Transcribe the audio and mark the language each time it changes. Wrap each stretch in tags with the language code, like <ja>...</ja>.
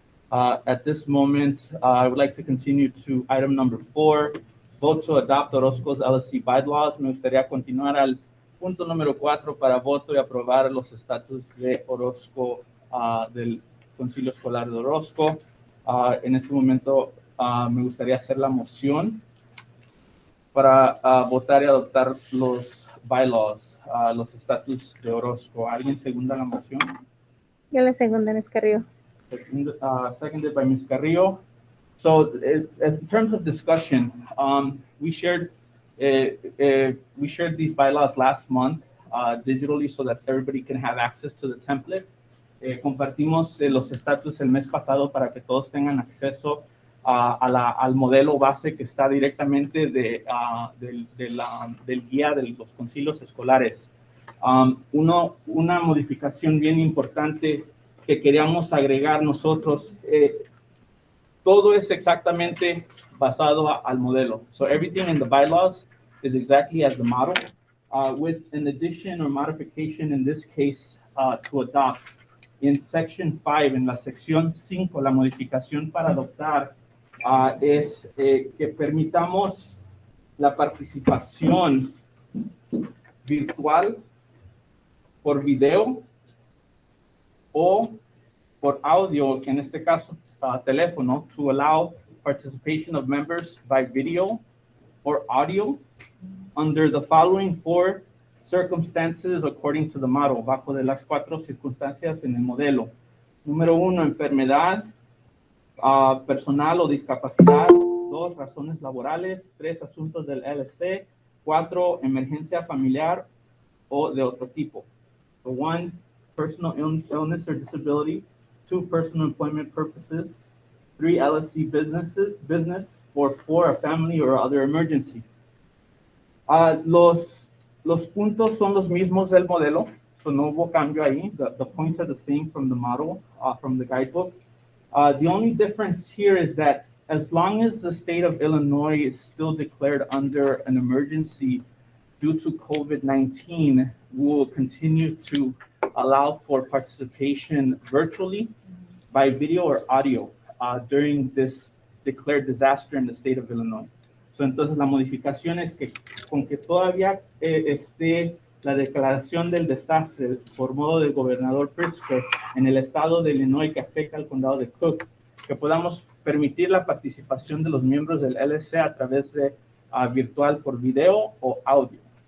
<en>At this moment, I would like to continue to item number 4, vote to adopt Orozco's LSC Bylaws.</en> <es>Me gustaría continuar al punto número 4 para voto y aprobar los estatus de Orozco, del Concilio Escolar de Orozco. En este momento, me gustaría hacer la moción para votar y adoptar los bylaws, los estatus de Orozco. ¿Alguien segunda la moción? Yo la segunda, Ms. Carrillo.</es> <en>Seconded by Ms. Carrillo. So, in terms of discussion, we shared these bylaws last month digitally so that everybody can have access to the template.</en> <es>Compartimos los estatus el mes pasado para que todos tengan acceso al modelo base que está directamente del guía de los concilios escolares. Una modificación bien importante que queríamos agregar nosotros, todo es exactamente basado al modelo.</es> <en>So everything in the bylaws is exactly as the model, with an addition or modification in this case to adopt. In section 5,</en> <es>en la sección 5, la modificación para adoptar es que permitamos la participación virtual por video o por audio, en este caso teléfono,</es> <en>to allow participation of members by video or audio under the following 4 circumstances according to the model,</en> <es>bajo de las 4 circunstancias en el modelo. Número 1, enfermedad personal o discapacidad. 2, razones laborales. 3, asuntos del LSC. 4, emergencia familiar o de otro tipo.</es> <en>So 1, personal illness or disability. 2, personal employment purposes. 3, LSC business. Or 4, a family or other emergency.</en> <es>Los puntos son los mismos del modelo. So no hubo cambio ahí.</es> <en>The points are the same from the model, from the guidebook. The only difference here is that as long as the state of Illinois is still declared under an emergency due to COVID-19, we will continue to allow for participation virtually by video or audio during this declared disaster in the state of Illinois.</en> <es>So, entonces, la modificación es que con que todavía esté la declaración del desastre por modo del gobernador Pritzker en el estado de Illinois que afecta al condado de Cook, que podamos permitir la participación de los miembros del LSC a través de virtual por video o audio.</es>